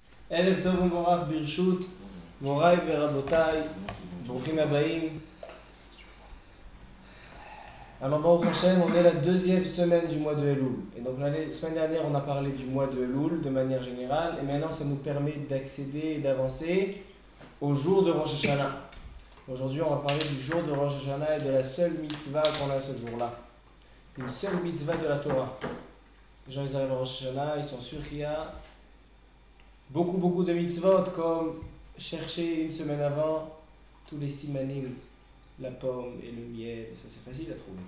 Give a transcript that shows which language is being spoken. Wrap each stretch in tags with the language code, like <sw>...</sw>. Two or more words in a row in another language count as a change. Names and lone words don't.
<he>ערב טוב ומבורך ברשות מוריי ורבותיי, ברוכים הבאים. Alors ברוך השם,</he> <fr>on est la deuxième semaine du mois de Elul. Et donc la semaine dernière, on a parlé du mois de Elul de manière générale. Et maintenant, ça nous permet d'accéder et d'avancer au jour de Rosh Hashanah. Aujourd'hui, on va parler du jour de Rosh Hashanah et de la seule mitzvah qu'on a ce jour-là. Une seule mitzvah de la Torah. Les gens, ils arrivent à Rosh Hashanah, ils sont sûrs qu'il y a beaucoup de mitzvot, comme chercher une semaine avant tous les simanim, la pomme et le miel, ça c'est facile à trouver.</fr>